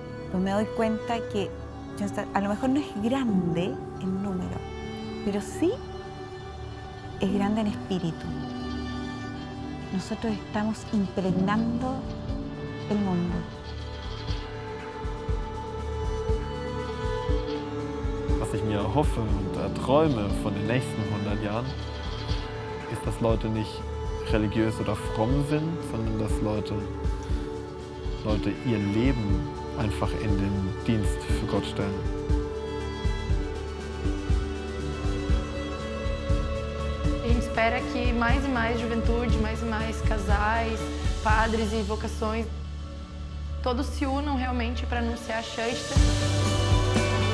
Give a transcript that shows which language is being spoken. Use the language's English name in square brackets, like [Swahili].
[Spanish] Pues me doy cuenta que a lo mejor no es grande en número, pero sí es grande en espíritu. Nosotros estamos impregnando el mundo. [German] Was ich mir erhoffe und erträume von den nächsten 100 Jahren, ist, dass Leute nicht religiös oder fromm sind, sondern dass Leute ihr Leben einfach in den Dienst für Gott stellen. [Portuguese] A gente espera que mais e mais juventude, mais e mais casais, padres e vocações, todos se unam realmente para anunciar a Schoenstatt.